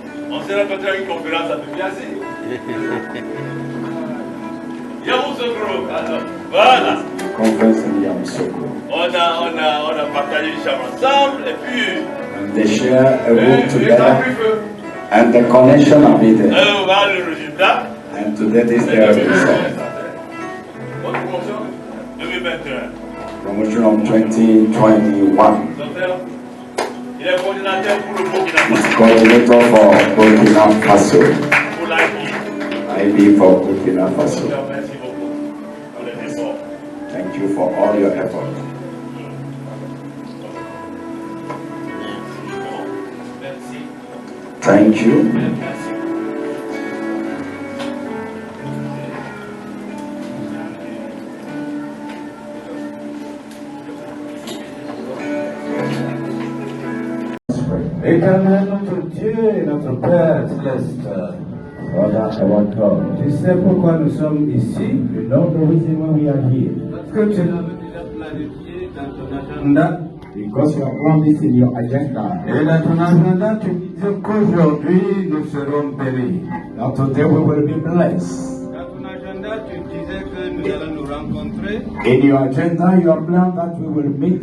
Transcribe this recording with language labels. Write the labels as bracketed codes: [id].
[fr] On s'est rencontré à une conférence à Pépiassi. Yamoussoukro. Voilà. [en] Conference in Yamoussoukro. [fr] On a partagé les chambres ensemble et puis. [en] And they share a room [fr] Les [en] together. [fr] temps plus feu. [en] And the connection of it. [fr] Voilà le résultat. [en] And today this is the result. [fr] Bonne promotion 2021. [en] Promotion of 2021. [fr] Docteur, il est coordinateur pour le Burkina Faso. [en] Coordinator for Burkina Faso. [fr] Pour l'IB. [en] IB for Burkina Faso. [fr] Merci beaucoup pour les efforts. [en] Thank you for all your effort. [fr] Merci. [en] Thank you. [fr] Éternel notre Dieu et notre Père céleste, [en] Father, our God, [fr] tu sais pourquoi nous sommes ici. [en] you know the reason why we are here. [fr] Parce que tu l'avais déjà planifié dans ton agenda. [en] Because you have planned this in your agenda. [fr] Et dans ton agenda, tu disais qu'aujourd'hui nous serons bénis. [en] Now today we will be blessed. [fr] Dans ton agenda, tu disais que nous allons nous rencontrer [en] In your agenda, you have planned that we will meet